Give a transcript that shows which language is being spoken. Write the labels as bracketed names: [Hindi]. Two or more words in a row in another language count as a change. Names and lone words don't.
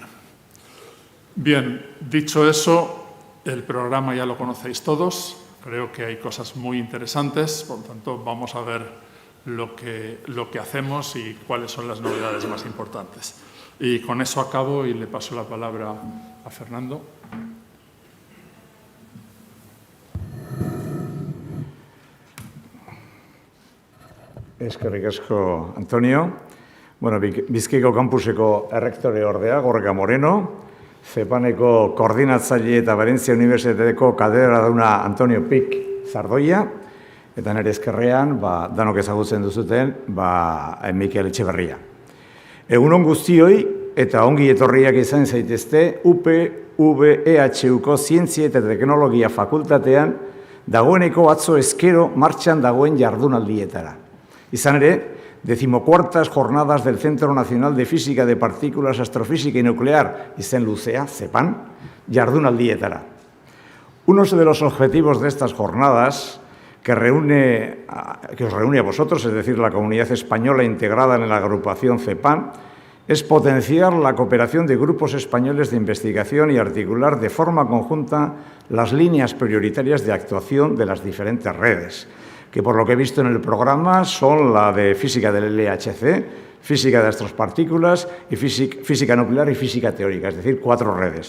[Spanish] Bien, dicho eso, el programa ya lo conocéis todos. Creo que hay cosas muy interesantes, por lo tanto vamos a ver lo que hacemos y cuáles son las novedades más importantes. Y con eso acabo y le paso la palabra a Fernando. [Basque] Eskerrik asko, Antonio. Bueno, Bizkaiko kampuseko errektore ordea, Gorka Moreno, CPANeko koordinatzaile eta Valentzia Unibertsitateko katedraduna Antonio Pik Zardoia, eta nire ezkerrean, danok ezagutzen duzuten, Mikel Etxeberria. Egunon guztioi eta ongi etorriak izan zaitezte UPVEHUko Zientzia eta Teknologia Fakultatean dagoeneko atzo ezkero martxan dagoen jardunaldietara. Izan ere, [Spanish] 14 jornadas del Centro Nacional de Física de Partículas, Astrofísica y Nuclear, [Basque] izen luzea, CPAN, jardunaldietara. [Spanish] Uno de los objetivos de estas jornadas, que os reúne a vosotros, es decir, la comunidad española integrada en la agrupación CPAN, es potenciar la cooperación de grupos españoles de investigación y articular de forma conjunta las líneas prioritarias de actuación de las diferentes redes, que por lo que he visto en el programa son la de física del LHC, física de astropartículas, y física nuclear y física teórica, es decir, 4 redes.